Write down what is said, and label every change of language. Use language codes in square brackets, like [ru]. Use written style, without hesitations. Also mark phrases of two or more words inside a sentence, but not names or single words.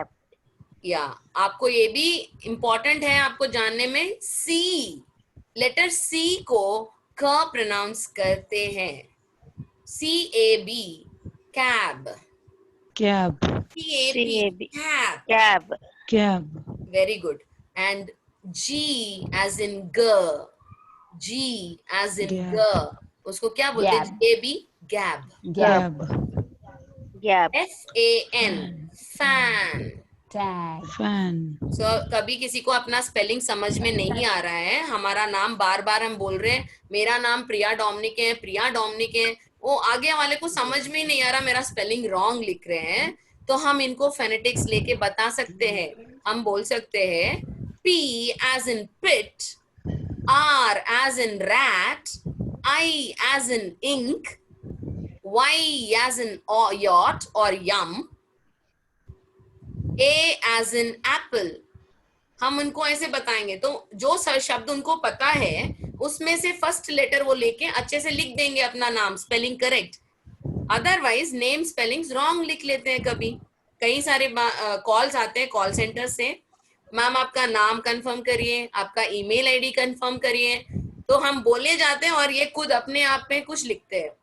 [hi] या आपको ये भी इंपॉर्टेंट है आपको जानने में, सी, [en] letter C [hi] को क प्रोनाउंस करते हैं, [en] CAB, cab, Cab. CAB, CAB. cab, Cab. Cab. very good. And G as in g, G as in Gab. [hi] g, उसको क्या बोलते हैं? [en] Gab. JB, gab. Gab. Gab. FAN, fan. Tag. Fan. So, [hi] कभी किसी को अपना स्पेलिंग समझ में नहीं आ रहा है, हमारा नाम बार बार हम बोल रहे हैं, मेरा नाम प्रिया डोमिनिक है, प्रिया डोमिनिक है, वो आगे वाले को समझ में ही नहीं आ रहा, मेरा [en] spelling wrong [hi] लिख रहे हैं, तो हम इनको फेनेटिक्स लेके बता सकते हैं. हम बोल सकते हैं [en] P as in pit, R as in rat, I as in ink, Y as in yacht or yum, A as in apple. [hi] हम उनको ऐसे बताएंगे, तो जो शब्द उनको पता है उसमें से [en] first letter [hi] वो लेके अच्छे से लिख देंगे अपना नाम, [en] spelling correct. otherwise name spellings wrong [hi] लिख लेते हैं. कभी कई सारे कॉल्स आते हैं [en] call center [hi] से, मैम आपका नाम कंफर्म करिए, आपका [en] email ID confirm [hi] करिए, तो हम बोले जाते हैं और ये खुद अपने आप में कुछ लिखते हैं.